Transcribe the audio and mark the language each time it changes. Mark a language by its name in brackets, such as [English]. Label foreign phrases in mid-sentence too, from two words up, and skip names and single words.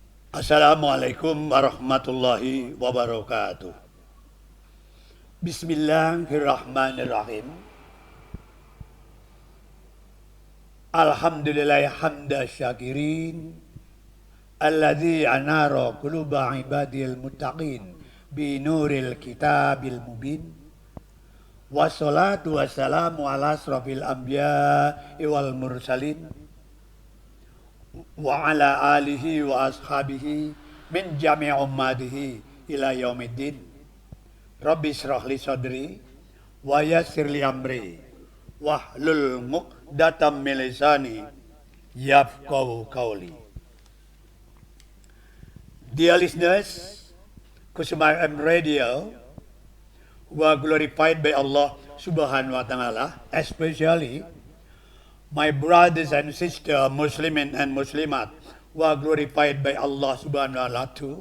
[Arabic] السلام عليكم ورحمة الله وبركاته. Bismillahirrahmanirrahim. الحمد لله حمد الشاكرين. الذي أنار قلوب عباده المتقين بنور الكتاب المبين. والصلاة والسلام على أشرف الأنبياء والمرسلين وعلى آله وأصحابه من جميع أمته إلى يوم الدين. رب اشرح لي صدري ويسر لي أمري واحلل عقدة من لساني يفقهوا قولي. [English] Dear listeners, KUSUMA Radio were glorified by [Arabic] الله سبحانه وتعالى, [English] especially my brothers and sisters, Muslimin and Muslimat, were glorified by [Arabic] الله سبحانه وتعالى [English] too.